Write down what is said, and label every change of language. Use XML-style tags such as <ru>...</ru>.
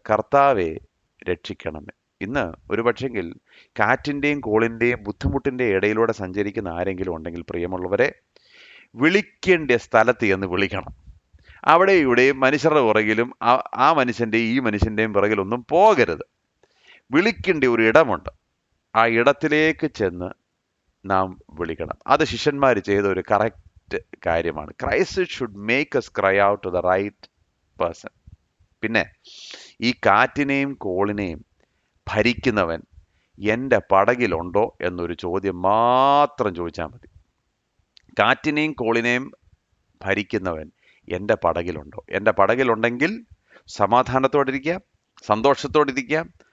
<ml>കർത്താവെ രക്ഷിക്കണമേ. ഇന്ന് ഒരു പക്ഷെങ്കിൽ കാറ്റിൻ്റെയും കോളിൻ്റെയും ബുദ്ധിമുട്ടിൻ്റെയും ഇടയിലൂടെ സഞ്ചരിക്കുന്ന ആരെങ്കിലും ഉണ്ടെങ്കിൽ, പ്രിയമുള്ളവരെ, വിളിക്കേണ്ട സ്ഥലത്ത് എന്ന് വിളിക്കണം. അവിടെ ഇവിടെയും മനുഷ്യരുടെ പുറകിലും ആ മനുഷ്യൻ്റെയും ഈ മനുഷ്യൻ്റെയും പുറകിലൊന്നും പോകരുത്. വിളിക്കേണ്ട ഒരു ഇടമുണ്ട്, ആ ഇടത്തിലേക്ക് ചെന്ന് നാം വിളിക്കണം. അത് ശിഷ്യന്മാർ ചെയ്ത ഒരു കറക്റ്റ് കാര്യമാണ്.</ml> <en>Christ should make us cry out to the right person.</en> <ml>പിന്നെ ഈ കാറ്റിനെയും കോളിനെയും ഭരിക്കുന്നവൻ എൻ്റെ പടകിലുണ്ടോ എന്നൊരു ചോദ്യം മാത്രം ചോദിച്ചാൽ മതി. കാറ്റിനെയും കോളിനെയും ഭരിക്കുന്നവൻ എൻ്റെ പടകിലുണ്ടോ? എൻ്റെ പടകിലുണ്ടെങ്കിൽ സമാധാനത്തോടിരിക്കാം, സന്തോഷത്തോടിരിക്കാം.</ml>